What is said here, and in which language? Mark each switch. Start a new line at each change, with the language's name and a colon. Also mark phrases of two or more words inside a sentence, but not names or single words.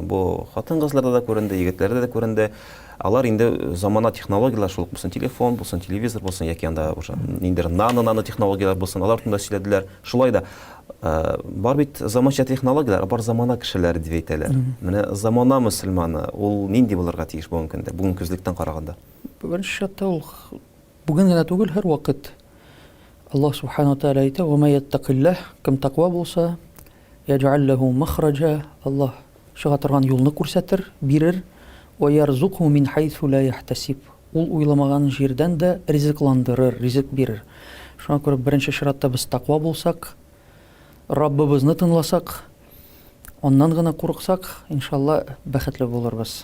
Tatar: Бу хатын-кызларда да күренде, егетләрдә дә күренде. Алар инде замана технологиялар шул булсын, телефон булсын, телевизор булсын, яки анда уже ниндидер нано технологиялар булсын, алар турында сөйләделәр. Шулай да бар бит заманча технологиялар, бар замана кешеләре дип әйтәләр. Менә замана мөселманы, ул нинди булырга тиеш бүгенге көндә, бүгенге күзлектән караганда? Беренче чатта ул бүген генә түгел, һәр вакыт.
Arabic: الله سبحانه وتعالى әйтә: "ومن يتق الله",
Tatar: кем тақва булса,
Arabic: يجعل له مخرجا,
Tatar: Аллах чыга торган юлны күрсәтер, бирер,
Arabic: ويرزقه من حيث لا يحتسب.
Tatar: Ул уйламаган җирдән дә ризыкландырыр, ризык бирер. Шуңа күрә беренче чиратта без тақва булсак, Раббыбызны тыңласак, аннан гына курыксак, иншалла бәхетле булырбыз.